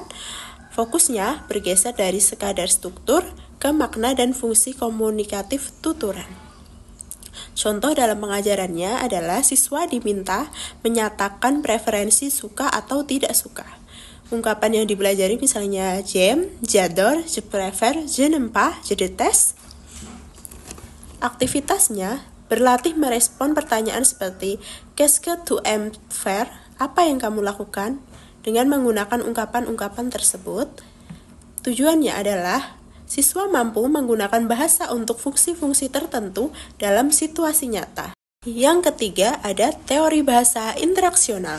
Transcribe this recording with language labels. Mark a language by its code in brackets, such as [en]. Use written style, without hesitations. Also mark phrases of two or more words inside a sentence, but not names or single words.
[id] Fokusnya bergeser dari sekadar struktur ke makna dan fungsi komunikatif tuturan. Contoh dalam pengajarannya adalah siswa diminta menyatakan preferensi suka atau tidak suka. Ungkapan yang dipelajari misalnya [fr] j'aime, j'adore, je préfère, je n'aime pas, je déteste. [id] Aktivitasnya berlatih merespon pertanyaan seperti [fr] qu'est-ce que tu aimes faire? [id] Apa yang kamu lakukan? Dengan menggunakan ungkapan-ungkapan tersebut, tujuannya adalah siswa mampu menggunakan bahasa untuk fungsi-fungsi tertentu dalam situasi nyata. Yang ketiga, ada teori bahasa interaksional.